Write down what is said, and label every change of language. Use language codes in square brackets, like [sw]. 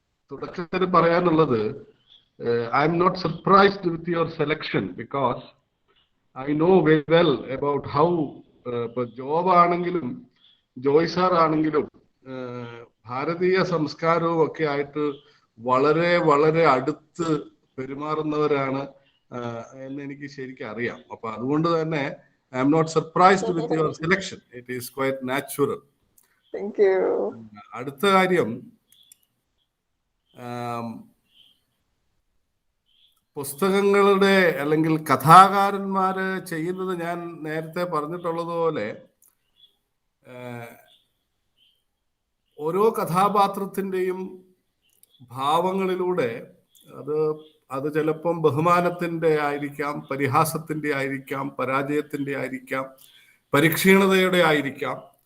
[ml] തുടക്കത്തിൽ പറയാനുള്ളത്, [en] I am not surprised with your selection because I know very well about how [ml] job ആണെങ്കിലും Joy sir ആണെങ്കിലും ഭാരതീയ സംസ്കാരവും ഒക്കെ ആയിട്ട് വളരെ വളരെ അടുത്ത് പെരുമാറുന്നവരാണ് എന്ന് എനിക്ക് ശരിക്കും അറിയാം. അപ്പൊ അതുകൊണ്ട് തന്നെ [en] I am not surprised with your selection. It is quite natural. Thank you. [ml] അടുത്ത കാര്യം, പുസ്തകങ്ങളുടെ അല്ലെങ്കിൽ കഥാകാരന്മാര് ചെയ്യുന്നത് ഞാൻ നേരത്തെ പറഞ്ഞിട്ടുള്ളതുപോലെ ഓരോ കഥാപാത്രത്തിൻ്റെയും ഭാവങ്ങളിലൂടെ അത് ചിലപ്പം ബഹുമാനത്തിൻ്റെ ആയിരിക്കാം, പരിഹാസത്തിൻ്റെ ആയിരിക്കാം, പരാജയത്തിൻ്റെ ആയിരിക്കാം, പരിക്ഷീണതയുടെ ആയിരിക്കാം.